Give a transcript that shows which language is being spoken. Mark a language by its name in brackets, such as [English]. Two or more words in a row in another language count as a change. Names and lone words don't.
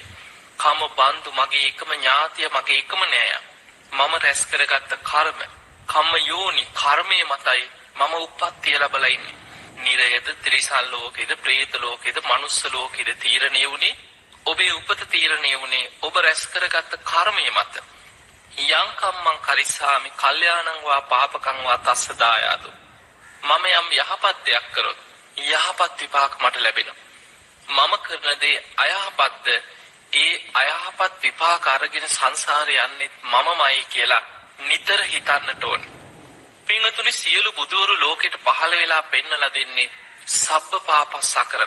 [Pali] කම බන්දු [Sinhala] මගේ එකම ඥාතිය මගේ එකම නෑය. මම රැස් කරගත්ත කර්ම [Pali] කම්ම යෝනි [Sinhala] කර්මයේ මතයි මම උප්පත්තිය ලැබලා ඉන්නේ. නිරයද ත්‍රිසල් ලෝකෙද പ്രേත ලෝකෙද මනුස්ස ලෝකෙද තීරණය වුණේ ඔබේ උපත තීරණය වුණේ ඔබ රැස් කරගත්ත කර්මයේ මත. [Pali] යං කම්මං කරිස්සාමි කල්යාණං වා පාපකං වා තස්ස දායාදු [Sinhala] මම යම් යහපත් දෙයක් කරොත් යහපත් විපාක මට ලැබෙනවා. මම කරන දේ අයහපත්ද ඒ අයහපත් විපාක අරගෙන සංසාරේ යන්නේ මමමයි කියලා නිතර හිතන්නට ඕන. පින්වතුනි, සියලු බුදුවරු ලෝකෙට පහළ වෙලා පෙන්නලා දෙන්නේ [Pali] සබ්බ පාපස්සකරණ.